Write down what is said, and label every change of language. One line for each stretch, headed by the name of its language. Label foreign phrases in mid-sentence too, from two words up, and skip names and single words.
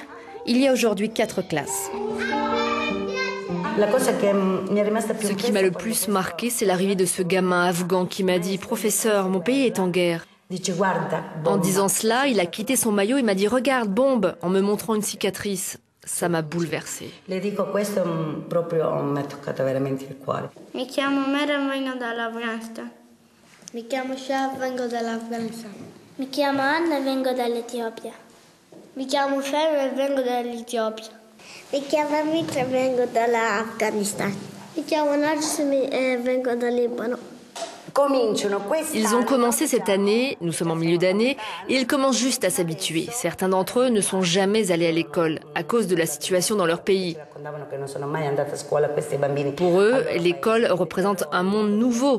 French: Il y a aujourd'hui 4 classes. Ce qui m'a le plus marqué, c'est l'arrivée de ce gamin afghan qui m'a dit « Professeur, mon pays est en guerre ». En disant cela, il a quitté son maillot et m'a dit « Regarde, bombe !» en me montrant une cicatrice. Ça m'a bouleversée.
Italian: Mi chiamo Meran, vengo dall'Afghanistan. Mi chiamo Shah, vengo dall'Afghanistan. Mi chiamo Anna, vengo dall'Etiopia. Mi chiamo Fer, vengo dall'Etiopia. Mi chiamo Mitra, vengo dall'Afghanistan. Mi chiamo Nargis, vengo dal Libano.
French: Ils ont commencé cette année, nous sommes en milieu d'année, et ils commencent juste à s'habituer. Certains d'entre eux ne sont jamais allés à l'école à cause de la situation dans leur pays. Pour eux, l'école représente un monde nouveau.